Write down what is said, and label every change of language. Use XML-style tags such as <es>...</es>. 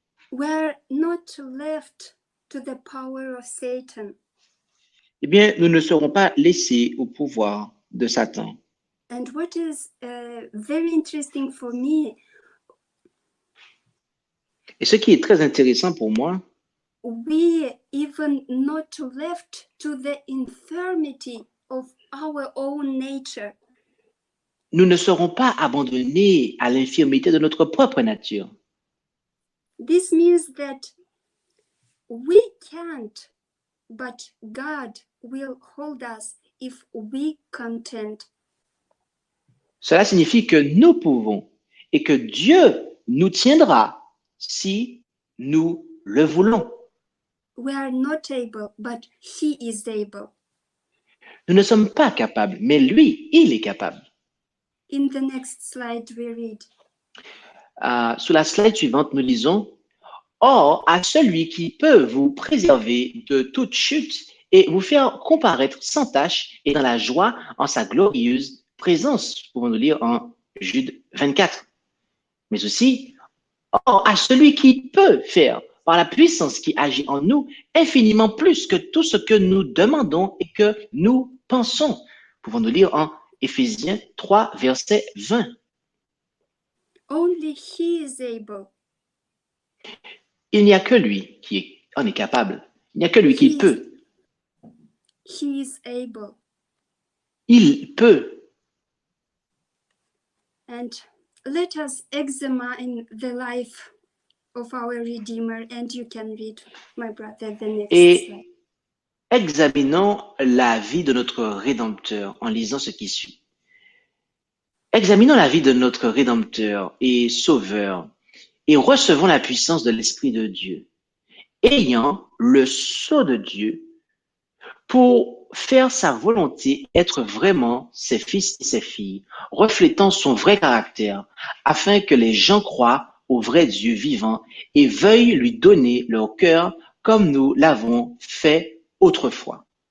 <en>we're not left to the power of Satan.</en> <fr>eh bien, nous ne serons pas laissés au pouvoir de Satan.</fr> <en>And what is very interesting for me,</en> <fr>Et ce qui est très intéressant pour moi,</fr> <en>we even not left to the infirmity of our own nature.</en> <fr>nous ne serons pas abandonnés à l'infirmité de notre propre nature.</fr> <en>This means that we can't, but God will hold us if we content.</en> <fr>Cela signifie que nous pouvons et que Dieu nous tiendra si nous le voulons.</fr> <en>We are not able, but He is able.</en> <fr>Nous ne sommes pas capables, mais lui, il est capable.</fr> <en>In the next slide, we read,</en> <fr>Sur la slide suivante, nous lisons « Or, à celui qui peut vous préserver de toute chute et vous faire comparaître sans tache et dans la joie en sa glorieuse présence. » Pouvons-nous lire en Jude 24. Mais aussi « Or, à celui qui peut faire, par la puissance qui agit en nous, infiniment plus que tout ce que nous demandons et que nous pensons. » Pouvons-nous lire en Éphésiens 3, verset 20.</fr> <en>only He is able.</en> <fr>Il n'y a que lui qui en est capable. Il n'y a que lui qui peut.</fr> <en>He is able.</en> <fr>Il peut.</fr> <en>And let us examine the life of our Redeemer, and you can read, my brother, the next</en> <fr>Et</fr> <en>slide.</en> <fr>examinons la vie de notre Rédempteur en lisant ce qui suit. Examinons la vie de notre Rédempteur et Sauveur et recevons la puissance de l'Esprit de Dieu, ayant le sceau de Dieu pour faire sa volonté, être vraiment ses fils et ses filles, reflétant son vrai caractère, afin que les gens croient au vrai Dieu vivant et veuillent lui donner leur cœur comme nous l'avons fait autrefois.</fr>